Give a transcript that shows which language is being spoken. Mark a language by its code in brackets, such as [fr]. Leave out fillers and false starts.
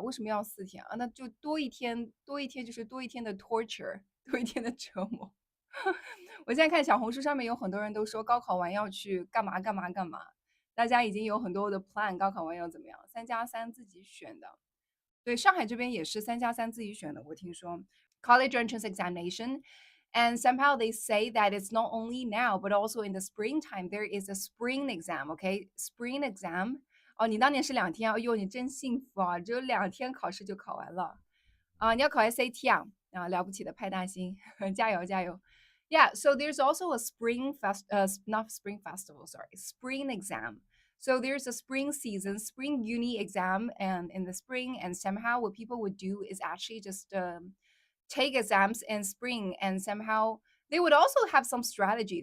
[zh] 为什么要4天啊？那就多一天，多一天就是多一天的 torture，多一天的折磨。我现在看小红书上面有很多人都说高考完要去干嘛干嘛干嘛，大家已经有很多的 plan，高考完要怎么样？3+3自己选的。对，上海这边也是3+3自己选的，我听说 [en] college entrance examination. And somehow they say that it's not only now, but also in the springtime, there is a spring exam, okay? Spring exam. [zh] 哦，你当年是2天啊，哎呦，你真幸福啊，只有2天考试就考完了。啊，你要考 SAT 啊？啊，了不起的派大星，加油加油！ [en] Yeah, so there's also a not spring festival, sorry, spring exam. So there's a spring season, spring uni exam, and in the spring, and somehow what people would do is actually just take exams in spring, and somehow they would also have some strategy.